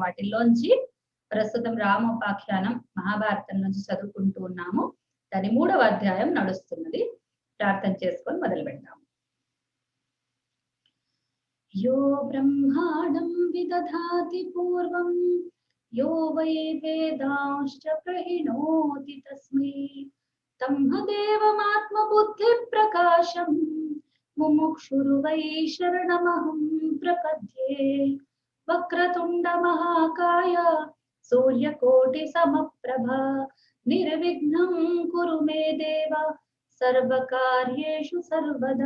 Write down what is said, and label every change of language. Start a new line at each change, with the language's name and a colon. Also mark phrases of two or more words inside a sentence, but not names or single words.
Telugu: వాటిల్లోంచి ప్రస్తుతం రామోపాఖ్యానం, మహాభారతం నుంచి చదువుకుంటూ ఉన్నాము. దాని 3వ అధ్యాయం నడుస్తున్నది. ప్రార్థన చేసుకొని మొదలుపెడదాం.
Sanskrit: యో బ్రహ్మాణం విదధాతి పూర్వం यो वै वेदांश्च प्रहिणोति तस्मै तम्हदेवमात्मबुद्धिप्रकाशम् मुमुक्षुर्वै शरणमहं प्रपद्ये वक्रतुण्डमहाकाय सूर्यकोटिसमप्रभा निर्विघ्नं कुरु मे देव सर्वकार्येषु सर्वदा